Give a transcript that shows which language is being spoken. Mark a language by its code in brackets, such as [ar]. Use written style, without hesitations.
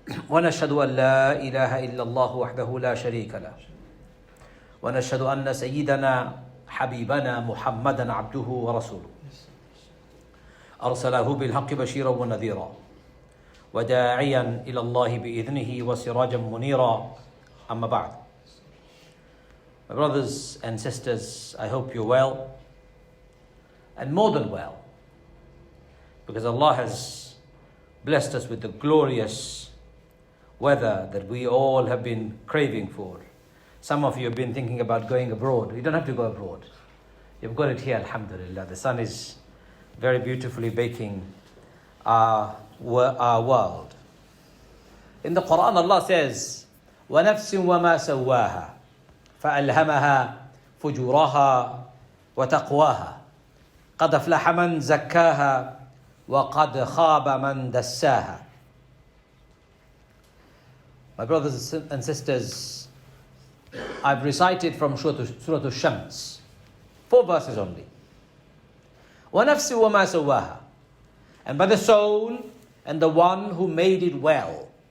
[ar] ونشهد أن لا إله إلا الله وحده لا شريك له ونشهد أن سيدنا حبيبنا محمدا عبده ورسوله أرسله بالحق بشيرا ونذيرا وداعيا إلى الله بإذنه وسراجا منيرا أما بعد. [en] My brothers and sisters, I hope you're well and more than well, because Allah has blessed us with the glorious weather that we all have been craving for. Some of you have been thinking about going abroad. You don't have to go abroad. You've got it here, alhamdulillah. The sun is very beautifully baking our world. In the Quran, Allah says, [ar] وَنَفْسٍ وَمَا سَوَّاهَا فَأَلْهَمَهَا فُجُورَهَا وَتَقْوَاهَا قَدْ أَفْلَحَ مَنْ زَكَّاهَا وَقَدْ خَابَ مَنْ دَسَّاهَا. [en] My brothers and sisters, I've recited from Surah Al-Shams, 4 verses only. [ar] وَنَفْسِ وَمَا سَوَّاهَا, [en] and by the soul and the one who made it well.